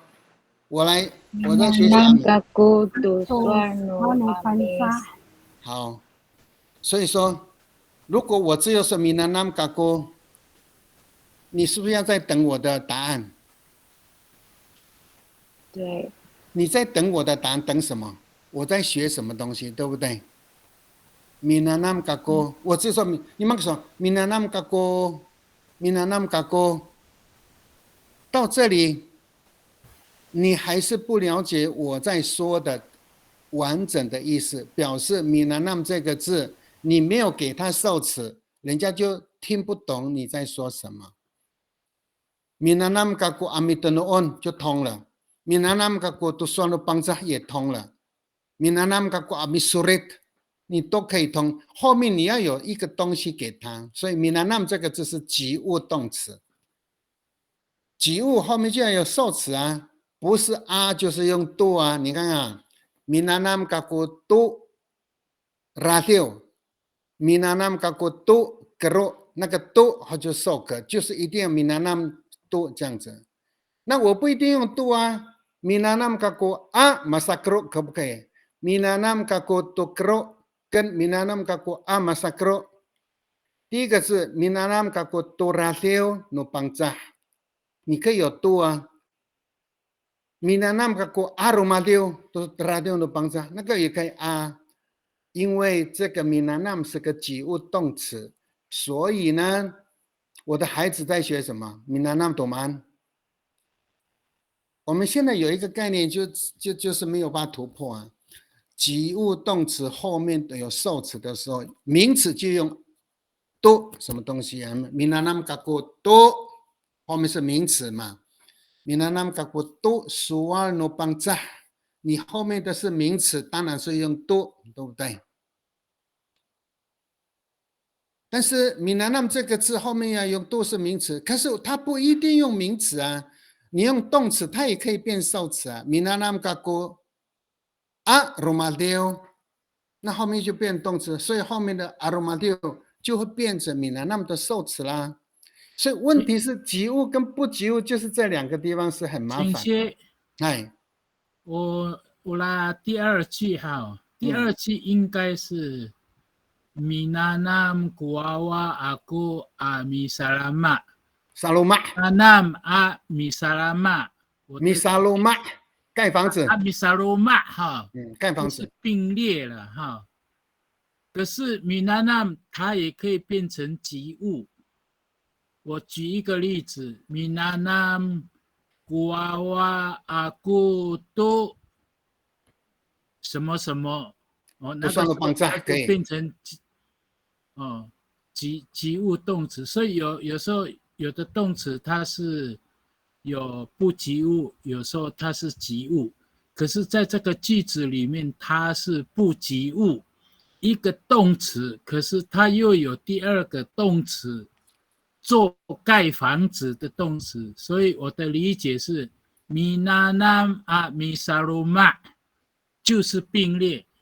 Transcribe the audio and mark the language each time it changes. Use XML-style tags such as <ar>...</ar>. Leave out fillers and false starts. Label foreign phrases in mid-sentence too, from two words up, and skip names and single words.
<zh>我在学习阿妹。好，所以说，如果我只有说</zh> <ami>minanam gaku，</ami> <zh>你是不是要在等我的答案？对。你在等我的答案，等什么？我在学什么东西，对不对？</zh> <ami>minanam gaku，</ami> <zh>我只说你们说</zh> <ami>minanam gaku， minanam gaku。</ami> <zh>到这里，你还是不了解我在说的完整的意思，表示 minanam 这个字你没有给他受词，人家就听不懂你在说什么。</zh> <ami>minanam gaku amitonoon</ami> <zh>就通了 ，</zh> <ami>minanam gaku tusuanu bangsa</ami> <zh>也通了 ，</zh> <ami>minanam gaku amisurit</ami> <zh>你都可以通，后面你要有一个东西给他，所以 minanam 这个字是及物动词。及物后面就要有受词啊，不是啊就是用 do 啊。你看啊 ，</zh> <ami>minanam gaku do radio， minanam gaku do gero，</ami> <zh>那个 do 它就受格，就是一定要</zh> <ami>minanam do</ami> <zh>这样子。那我不一定用 do 啊 ，</zh> <ami>minanam gaku a masakro</ami> <zh>可不可以 ？</zh> <ami>minanam gaku do gero</ami> <zh>跟</zh> <ami>minanam gaku a masakro，</ami> <zh>第一个是</zh> <ami>minanam gaku do radio no bangsa。</ami> <zh>你可以有 do 啊 ，</zh> <ami>minanam gaku aromadio</ami> <zh>都是 radio 的帮助，那个也可以啊，因为这个 minanam 是个及物动词，所以呢，我的孩子在学什么 ？minanam 懂吗？我们现在有一个概念就是没有办法突破啊，及物动词后面有受词的时候，名词就用 do 什么东西啊 ？</zh> <ami>minanam gaku do。</ami> <zh>后面是名词嘛 ？</zh> <ami>minanam gaku do soal no bangsa，</ami> <zh>你后面的是名词，当然是用 do， 对不对？但是 minanam 这个字后面要用 do 是名词，可是它不一定用名词啊，你用动词它也可以变受词啊。</zh> <ami>minanam gaku aromadio，</ami> <zh>那后面就变动词，所以后面的 aromadio 就会变成 minanam 的受词啦。所以问题是及物跟不及物，就是这两个地方是很麻烦。哎，我来第二句哈，第二句应该是</zh> <ami>minanam guawa aku amisalama。</ami> <zh>salama。</zh> <ami>minanam a misalama。</ami> <zh>misalama 盖房子。 misalama 哈，盖房子是并列了哈。可是 minanam 它也可以变成及物。我举一个例子 ，</zh> <ami>minanam guawa aku do</ami> <zh>什么什么，那个就变成及物动词，所以有时候有的动词它是有不及物，有时候它是及物，可是在这个句子里面它是不及物， 一个动词，可是它又有第二个动词，做盖房子的动词，所以我的理解是米纳南啊米萨鲁玛就是并列。</zh>